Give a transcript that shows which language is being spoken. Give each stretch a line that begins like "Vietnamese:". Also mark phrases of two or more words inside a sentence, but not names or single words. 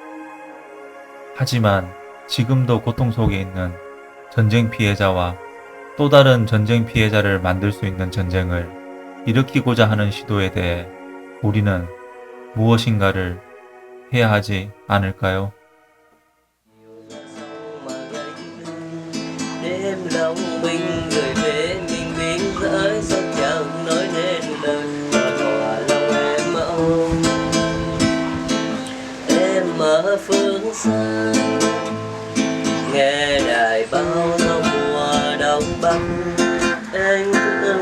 Korean: 하지만 지금도 고통 속에 있는 전쟁 피해자와 또 다른 전쟁 피해자를 만들 수 있는 전쟁을 일으키고자 하는 시도에 대해 우리는 무엇인가를 해야 하지 않을까요?
Vietnamese: phương xa nghe đài bao năm mùa đông bắc anh thương